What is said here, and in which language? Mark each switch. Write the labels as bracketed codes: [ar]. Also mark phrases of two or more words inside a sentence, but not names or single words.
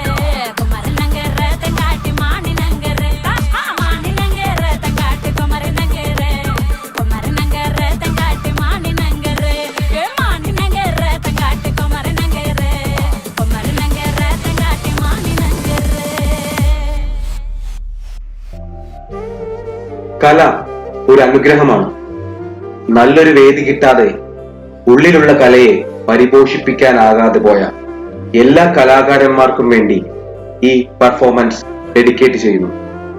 [ml] తంగాటి మాని నంగర మాని నంగర తంగాటి కుమార నంగర తంగాటి మాని నంగర ఏ మాని నంగర తంగాటి కుమార నంగర తంగాటి మాని నంగర. കല ഒരു അനുഗ്രഹമാണ്. നല്ലൊരു വേദി കിട്ടാതെ ഉള്ളിലുള്ള കലയെ പരിപോഷിപ്പിക്കാനാകാതെ പോയ എല്ലാ കലാകാരന്മാർക്കും വേണ്ടി ഈ [en] performance dedicate [ml] ചെയ്യുന്നു.